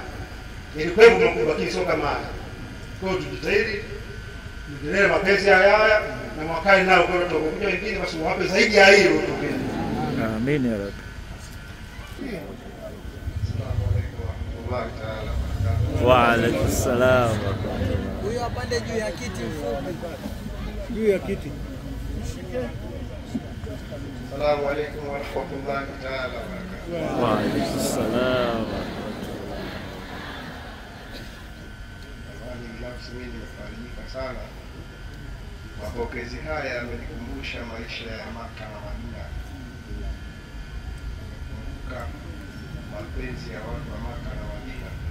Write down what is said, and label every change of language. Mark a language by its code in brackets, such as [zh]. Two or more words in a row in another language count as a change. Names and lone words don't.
[sw] Ilikuwa mkubwa, lakini sio kama haya. Kwa hiyo tujitahidi tuendelee mapenzi haya na mwakani nao kwa watu wengine wengine basi wape zaidi ya hilo tokeni. [ar] آمين يا رب. وعليكم السلام. [sw] Huyo apande juu ya kiti mfupi. Juu ya kiti. [ar] السلام عليكم ورحمة الله تعالى وبركاته. وعليكم السلام. [sw] Binafsi mimi nimefarijika sana. Mapokezi haya yamenikumbusha maisha ya Maka na Madina. Nimekumbuka mapenzi ya watu wa Maka na Madina.